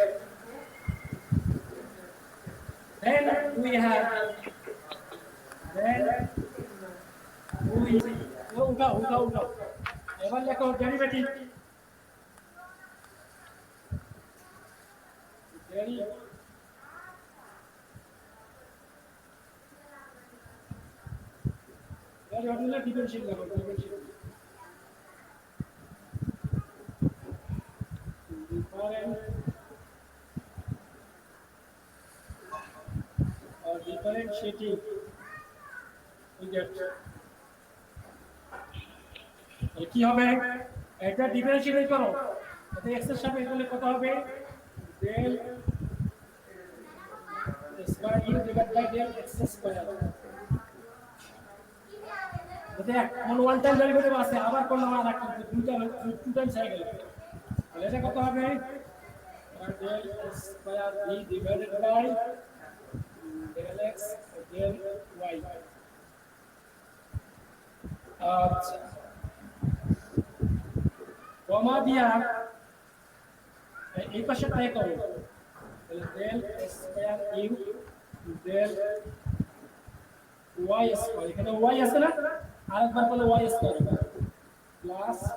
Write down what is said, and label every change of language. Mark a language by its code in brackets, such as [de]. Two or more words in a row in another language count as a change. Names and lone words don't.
[en] Then we have [bn] উঠাও এবার লেখো ডেরিভেটিভ ডিফারেন্সিয়েট লেখো [en] differentiating we get [bn] কি হবে এটা ডিফারেন্সিয়েট করো এটা x এর সাপেক্ষে করলে কত হবে del স্কয়ার u [en] divide by [bn] del x স্কয়ার দেখ কোন [en] one time derivative [bn] আছে আবার কোন আমার একটা দুইটা [en] two times [bn] হয়ে গেল তাহলে এটা কত হবে del স্কয়ার v [en] divided by [bn] del x del y আচ্ছা কমা দিয়া এই পাশে ট্রাই করো তাহলে del স্কয়ার u del y স্কয়ার এখানে y আছে না আরেকবার বলে y [en] square plus